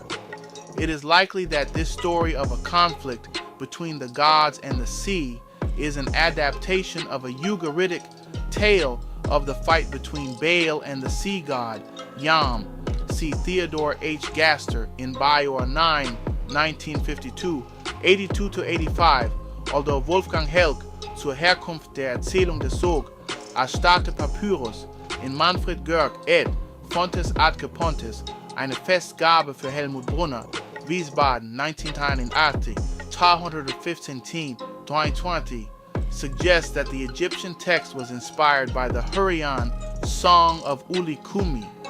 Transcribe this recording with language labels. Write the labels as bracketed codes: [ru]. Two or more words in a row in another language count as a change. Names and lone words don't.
[en] It is likely that this story of a conflict between the gods and the sea is an adaptation of a Ugaritic tale of the fight between Baal and the sea god Yam. See Theodore H. Gaster in Bioar 9, 1952, 82-85, although Wolfgang Helck zur Herkunft der Erzählung des Sog, ASTARTE Papyrus in Manfred Görg ed. Fontes ad Pontes, eine Festgabe für Helmut Brunner, Wiesbaden, 1981, 215, 2020, suggests that the Egyptian text was inspired by the Hurrian Song of Uli Kumi.